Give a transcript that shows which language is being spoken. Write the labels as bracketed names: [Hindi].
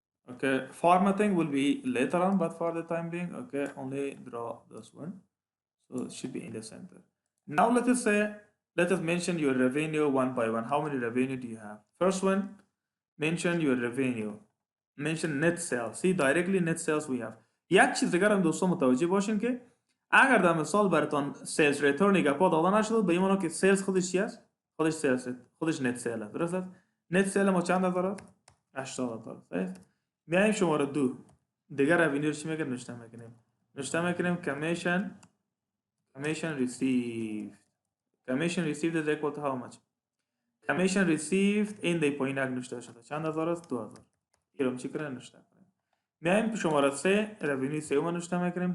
[English] Okay, formatting will be later on, but for the time being, okay, only draw this one. So it should be in the center. Now let us mention your revenue one by one. How many revenue do you have? First one, mention your revenue. Mention net sales. See, directly net sales we have. [Persian] یک چیز دیگر هم دوستان متوجه باشین که اگر در مثال براتون سیلز ریتورن گپا داده نشده به این معنی که سیلز خودش چی است؟ خودش سیلز، خودش نت سیل است. درست است؟ نت سیل ما چند داره؟ 80,000. صحیح؟ میایم شماره 2 دیگر revenue رو چی میگه نوشته میکنیم؟ نوشته میکنیم commission received. [English] Commission received is equal to how much? [Persian] Commission received این دی پایینک نوشته شده. چند هزار است؟ 2000. اینم چی کنه نوشته کنیم. میایم شماره 3 revenue سوم نوشته میکنیم.